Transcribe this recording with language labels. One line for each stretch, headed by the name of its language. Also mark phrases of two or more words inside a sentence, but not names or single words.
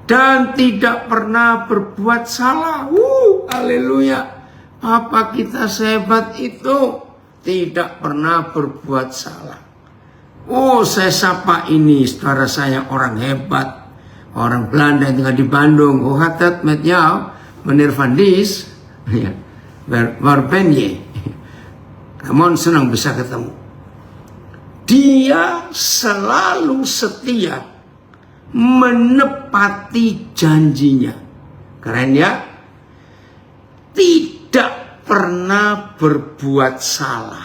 Indonesian: dan tidak pernah berbuat salah. Haleluya. Papa kita sehebat itu, tidak pernah berbuat salah. Saya sapa ini saudara saya orang hebat, orang Belanda yang tinggal di Bandung.
Dutch: Hat dat met jou, meneer Van Dis? Ya, waar ben je?
Indonesian: Namun senang bisa ketemu. Dia selalu setia menepati janjinya. Keren ya? Tidak pernah berbuat salah.